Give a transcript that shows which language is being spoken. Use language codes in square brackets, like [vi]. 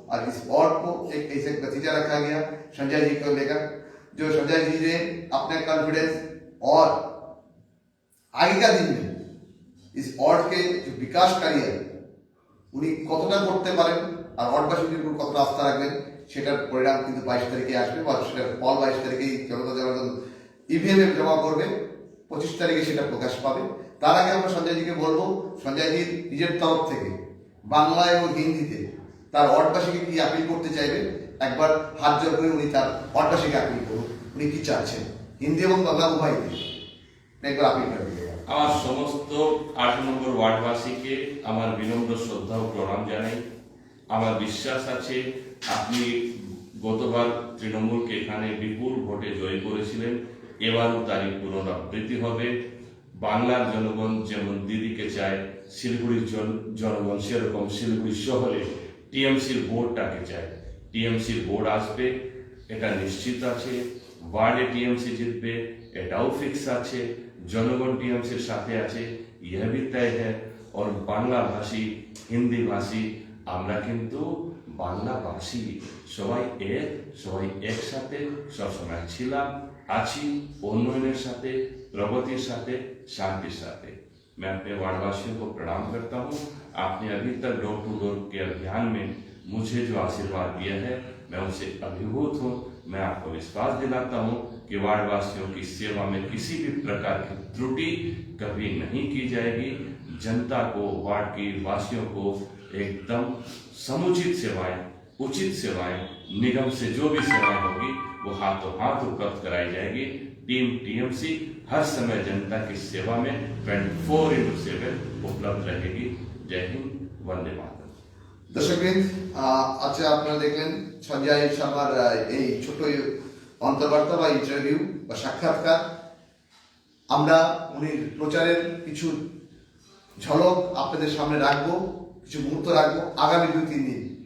[hi] और इस वार्ड को एक ऐसे नतीजा रखा गया संजय जी को लेकर, जो संजय जी ने अपने कॉन्फिडेंस और आगे का दिन में इस वार्ड के जो विकास कार्य [bn] উনি কতটা করতে পারেন আর ওয়ার্ডবাসীদের উপর কতটা আস্থা রাখবেন সেটার পরিণাম কিন্তু 22 তারিখে আসবে, বা সেটার ফল 22 তারিখেই জনতা জনার্দন ইভিএম এ জমা করবে, 25 তারিখে সেটা প্রকাশ পাবে। তার আগে আমরা সঞ্জয়জিকে বলবো, সঞ্জয়জি নিজের তরফ থেকে বাংলা এবং হিন্দিতে তার ওয়ার্ডবাসীকে কি আপিল করতে চাইবেন, একবার হাত জোর করে উনি তার ওয়ার্ডবাসীকে আপিল করুন, উনি কি চাচ্ছেন হিন্দি এবং বাংলা উভয়তে একবার আপিল করবেন। আমার সমস্ত 8 নম্বর ওয়ার্ডবাসীকে আমার বিনম্র শ্রদ্ধা ও প্রণাম জানাই। আমার বিশ্বাস আছে আপনি গতবার তৃণমূলকে এখানে বিপুল ভোটে জয় করেছিলেন, এবারও তারই পুনরাবৃত্তি হবে। বাংলার জনগণ যেমন দিদিকে চায়, শিলিগুড়ির জনগণ সেরকম শিলিগুড়ি শহরে টিএমসির বোর্ডটাকে চায়। টিএমসির বোর্ড আসবে, এটা নিশ্চিত আছে। ওয়ার্ডে টিএমসি জিতবে, এটাও ফিক্স আছে। জনগণ টিএমসির সাথে আছে, [hi] यह भी तय है। [bn] और বাংলা ভাষী, হিন্দি ভাষী, আমরা কিন্তু বাংলা ভাষী, সবাই একসাথে সবসময় ছিলাম, আছি, উন্নয়নের সাথে, प्रगतिर साथे, शांति साथे। [hi] मैं अपने वार्डवासियों को प्रणाम करता हूँ। आपने अभी तक डोर टू डोर के अभियान में मुझे जो आशीर्वाद दिया है, मैं उनसे अभिभूत हूँ। मैं आपको विश्वास दिलाता हूँ कि वार्डवासियों की सेवा में किसी भी प्रकार की त्रुटि कभी नहीं की जाएगी। जनता को, वार्ड की वासियों को एकदम समुचित सेवाएं, उचित सेवाएं, निगम से जो भी सेवाएं होगी वो हाथों हाथ उपलब्ध कराई जाएगी। टीम टीएमसी हर समय जनता की सेवा में 24/7 उपलब्ध रहेगी। जय हिंद, वंदे मातरम। [bn] দর্শকবৃন্দ, আচ্ছা আপনারা দেখলেন সঞ্জয় শর্মার এই ছোট অন্তর্বার্তা বা ইন্টারভিউ বা সাক্ষাৎকার। আমরা উনি প্রচারের কিছু ঝলক আপনাদের সামনে রাখবো, কিছু মুহূর্ত রাখবো আগামী 2-3 দিন।